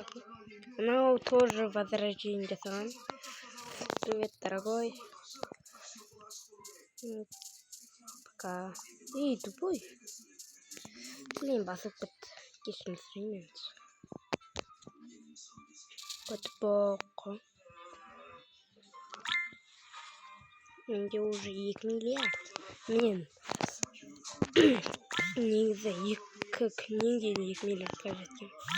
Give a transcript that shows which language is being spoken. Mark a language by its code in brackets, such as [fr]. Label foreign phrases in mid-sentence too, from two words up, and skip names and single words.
[kk] Мынау [ru] тоже возрождение [kk] жасаған. [ru] Привет, дорогой. Пока. Эй, тупой. Блин, [kk] басып бітті. Кешірім сұраймын. Котбоқы. Менде уже 2 миллиард. Мен негізі 2 күннен кейін 2 миллиардқа жеткен.